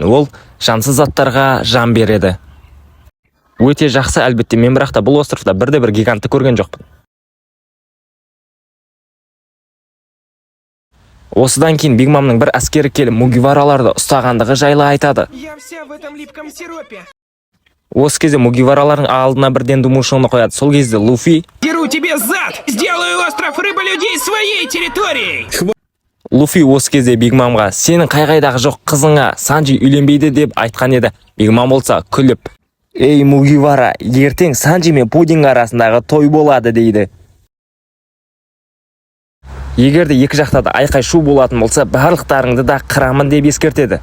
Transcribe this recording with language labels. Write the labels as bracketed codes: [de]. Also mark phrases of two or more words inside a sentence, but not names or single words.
[kk] Ол жансыз заттарға жан береді. Өте жақсы, әлбетте, мен бірақта бұл островта бірде-бір гигантты көрген жоқпын. Осыдан кейін Биг Мамның бір әскері келіп Мугивараларды ұстағандығы жайлы айтады. [ru] Я вся в этом липком сиропе. [kk] Осы кезде Мугиваралардың алдына бірден думушоны қояды. Сол кезде Луфи: [ru] Деру тебе зад! Сделаю остров рыболюдей своей территорией! [kk] Луфи осы кезде Биг Мамға сенің қай-қайдағы жоқ қызыңа Санджи үйленбейді деп айтқан еді. Биг Мам болса күліп: ей Мугивара, ертең Санджи мен Пудинг арасындағы той болады дейді. Егерде екі жақта да айқай шу болатын болса, барлықтарыңды да қырамын деп ескертеді.